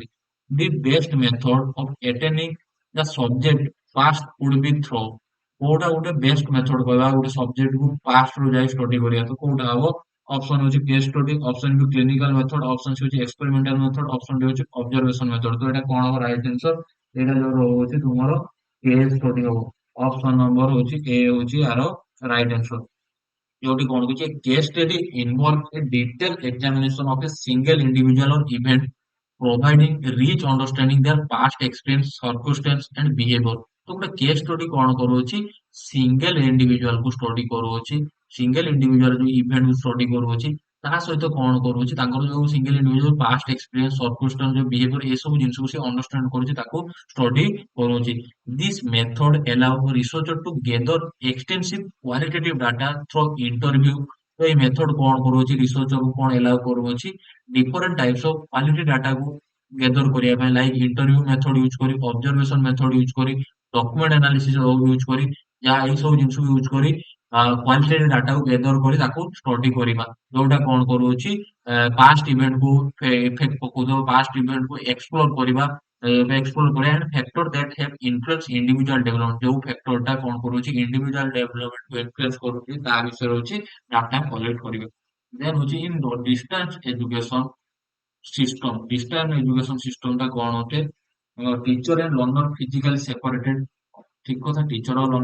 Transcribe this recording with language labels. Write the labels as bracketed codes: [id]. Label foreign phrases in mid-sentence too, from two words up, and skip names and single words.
[en] the best method of attending the subject past would be through [or] କୋଉଟା ଗୋଟେ [en] best method [or] କହିବା ଗୋଟେ ସବଜେକ୍ଟ କୁ ପାଷ୍ଟ ରୁ ଯାଇ ଷ୍ଟଡି କରିବା ତ କୋଉଟା ହବ ଅପସନ ହଉଛି [en] case study option B clinical method option C [or] ହଉଛି [en] experimental method option D [or] ହଉଛି [en] observation method [or] ତ ଏଟା କଣ ହବ [en] right answer [or] ଏଇଟା ଯୋଉ ରହୁଛି ତୁମର [en] case study [or] ହବ [en] option number [or] ହଉଛି ଏ ହଉଛି ଆର [en] right answer. [or] ଯୋଉଠି କଣ କହୁଛି [en] case study involve a detail examination of a single individual or event providing rich understanding their past experience, circumstance and behavior [or] ତ ଗୋଟେ କେସ୍ ଷ୍ଟଡି କଣ କରୁଅଛି [en] single individual [or] କୁ ଷ୍ଟଡି କରୁଅଛି [en] single individual [or] ଯୋଉ ଇଭେଣ୍ଟ କୁ ଷ୍ଟଡି କରୁଅଛି ତା ସହିତ କଣ କରୁଅଛି ତାଙ୍କର ଯୋଉ [en] single individual past experience circumstance [or] ଯୋଉ ବିହେଭିୟର ଏସବୁ ଜିନିଷକୁ ସେ ଅଣ୍ଡରଷ୍ଟାଣ୍ଡ କରୁଛି ତାକୁ ଷ୍ଟଡି କରୁଅଛି। [en] this method allow researcher to gather extensive qualitative data through interview [or] ତ ଏଇ ମେଥଡ କଣ କରୁଅଛି ରିସର୍ଚ୍ଚର କୁ କଣ ଏଲାଉ କରୁଅଛି [en] different types of quality data [or] କୁ ଗେଦର କରିବା ପାଇଁ [en] like interview method use [or] କରି [en] observation method use [or] କରି [en] document analysis use [or] କରି ଯାହା ଏଇ ସବୁ ଜିନିଷକୁ ୟୁଜ କରି କ୍ୱାଲିଟେଟିଭ ଡାଟାକୁ ଗେଦର କରି ତାକୁ ଷ୍ଟଡି କରିବା ଯୋଉଟା କଣ କରୁଅଛି [en] past event [or] କୁ ଇଫେକ୍ଟ ପକଉଥିବ [en] past event [or] କୁ ଏକ୍ସପ୍ଲୋର କରିବା [en] and factor that have influence individual development [or] ଯୋଉ ଫ୍ୟାକ୍ଟର ଟା କଣ କରୁଛି [en] individual development [or] କୁ ଇନଫ୍ଲୁଏନ୍ସ କରୁଛି ତା ବିଷୟରେ ହଉଛି [en] data collect [or] କରିବେ। ଦେନ୍ ହଉଛି [en] in distance education system distance education system [or] ଟା କଣ ଅଟେ [en] teacher and learner physically separated [or] ଠିକ କଥା ଟିଚର ଆଉ